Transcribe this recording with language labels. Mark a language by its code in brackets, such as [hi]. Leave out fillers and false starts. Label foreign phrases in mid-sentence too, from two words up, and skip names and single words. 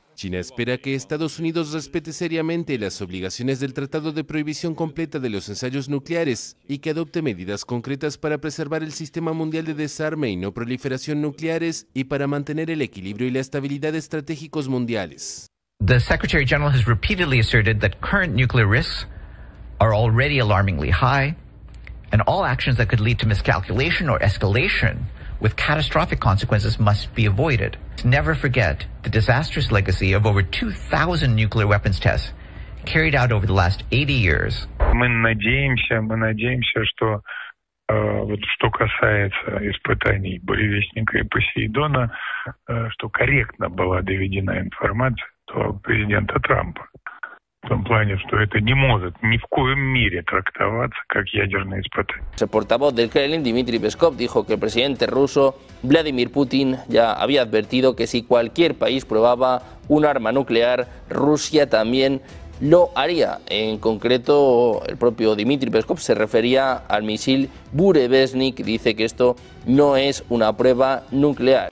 [es] China espera que Estados Unidos respete seriamente las obligaciones del Tratado de Prohibición Completa de los Ensayos Nucleares y que adopte medidas concretas para preservar el Sistema Mundial de Desarme y No Proliferación Nucleares y para mantener el equilibrio y la estabilidad estratégicos mundiales. [en] The Secretary General has repeatedly asserted that current nuclear risks are already alarmingly high, and all actions that could lead to miscalculation or escalation with catastrophic consequences must be avoided. Never forget the disastrous legacy of over 2,000 nuclear weapons tests carried out over the last 80 years. [ru] Мы надеемся, что вот что касается испытаний Буревестника и Посейдона, что корректно была доведена информация до президента Трампа. В том плане, что это не может ни в коем мере трактоваться как ядерные испытания. [es] El portavoz del Kremlin, Dmitry Peskov, dijo que el presidente ruso Vladimir Putin ya había advertido que si cualquier país probaba un arma nuclear, Rusia también lo haría. En concreto, el propio Dmitry Peskov se refería al misil Burevestnik, dice que esto no es una prueba nuclear.